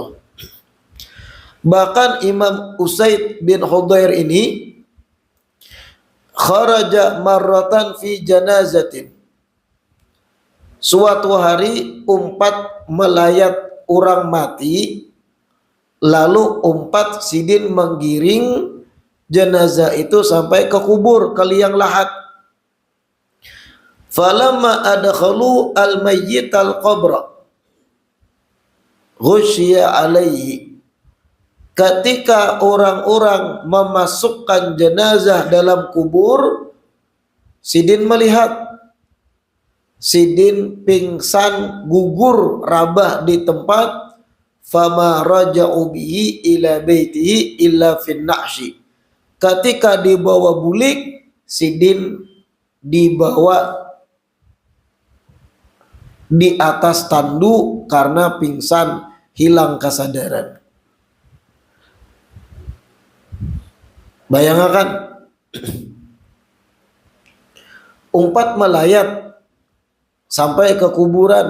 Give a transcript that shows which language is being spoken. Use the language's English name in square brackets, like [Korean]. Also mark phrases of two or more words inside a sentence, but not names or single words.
[Banjar] Bahkan Imam Usaid bin Hudair ini [Arabic] خرج مرة في جنازة. [Banjar] Suatu hari umpat melayat orang mati, lalu umpat Sidin menggiring jenazah itu sampai ke kubur, ke liang lahat. [Arabic] فلما أدخلوا الميت القبر غشي عليه. [Banjar] Ketika orang-orang memasukkan jenazah dalam kubur, Sidin melihat Sidin pingsan, gugur, rabah di tempat. [Arabic] فما رجعوا به إلى بيته إلا في النعش. [Banjar] Ketika dibawa bulik, Sidin dibawa di atas tandu karena pingsan, hilang kesadaran. Bayangkan umpat melayat sampai ke kuburan.